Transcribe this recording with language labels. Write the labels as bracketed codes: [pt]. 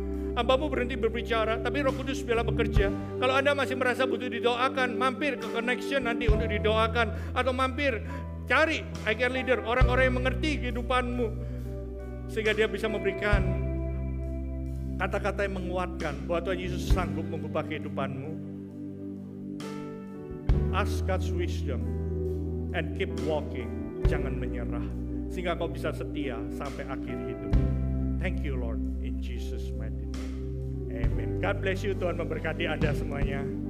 [id] Hamba-Mu berhenti berbicara, tapi Roh Kudus biarlah bekerja. Kalau Anda masih merasa butuh didoakan, mampir ke Connection nanti untuk didoakan. Atau mampir, cari I Care Leader, orang-orang yang mengerti kehidupanmu. Sehingga dia bisa memberikan kata-kata yang menguatkan bahwa Tuhan Yesus sanggup mengubah kehidupanmu. [en] Ask God's wisdom and keep walking. [id] Jangan menyerah, sehingga kau bisa setia sampai akhir hidup. [en] Thank you Lord, in Jesus mighty name. Amen. God bless you, [id] Tuhan memberkati Anda semuanya.